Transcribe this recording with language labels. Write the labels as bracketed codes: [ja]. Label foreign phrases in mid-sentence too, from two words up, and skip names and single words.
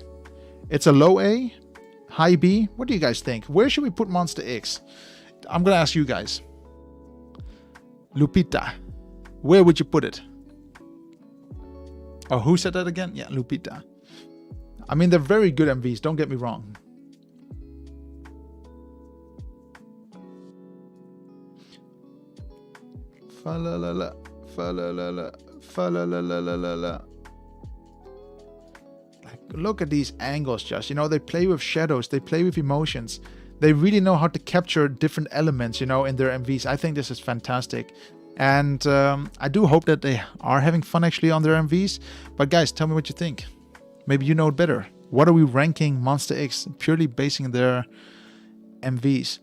[en] It's a low A, high B. What do you guys think? Where should we put Monster X? I'm going to ask you guys. Lupita. Where would you put it? Oh, who said that again? Yeah, Lupita. I mean, they're very good MVs, don't get me wrong. Fa-la-la-la, fa-la-la-la, fa-la-la-la-la-la. Like, look at these angles, Josh. You know, they play with shadows, they play with emotions. They really know how to capture different elements, you know, in their MVs. I think this is fantastic. And I do hope that they are having fun, actually, on their MVs. But guys, tell me what you think. Maybe you know it better. What are we ranking Monster X purely basing their MVs?